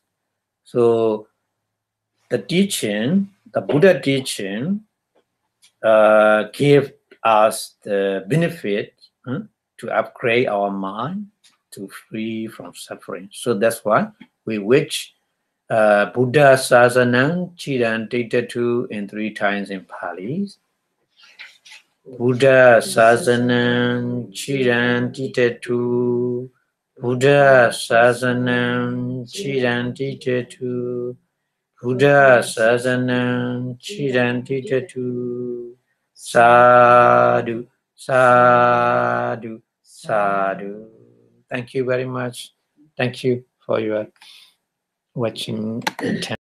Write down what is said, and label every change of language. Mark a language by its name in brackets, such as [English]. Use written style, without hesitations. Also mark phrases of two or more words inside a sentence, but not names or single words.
[English] So the teaching, the Buddha teaching, give us the benefit to upgrade our mind to free from suffering. So that's why we wish [Pali] Buddha Sasanam Chiran Ditatu [English] in 3 times in Pali. [Pali] Buddha Sasanam Chiran Ditatu. Buddha Sasanam Chiran Ditatu. Buddha Sasanam Chiran Ditatu. Sadhu, sadhu, sadhu. [English] Thank you very much. Thank you for your watching.